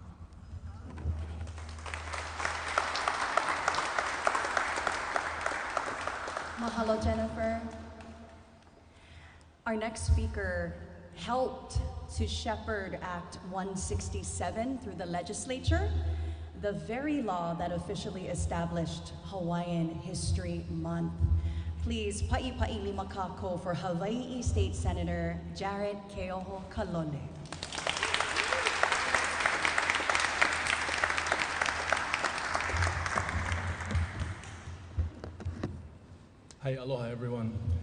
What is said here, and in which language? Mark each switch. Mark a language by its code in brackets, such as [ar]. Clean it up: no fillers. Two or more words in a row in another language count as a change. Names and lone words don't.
[en] Mahalo, Jennifer. Our next speaker helped to shepherd Act 167 through the legislature, the very law that officially established Hawaiian History Month. Please, [haw] pa'i lima kako [en] for Hawaii State Senator Jared Keoho Kalole. Hi, aloha everyone.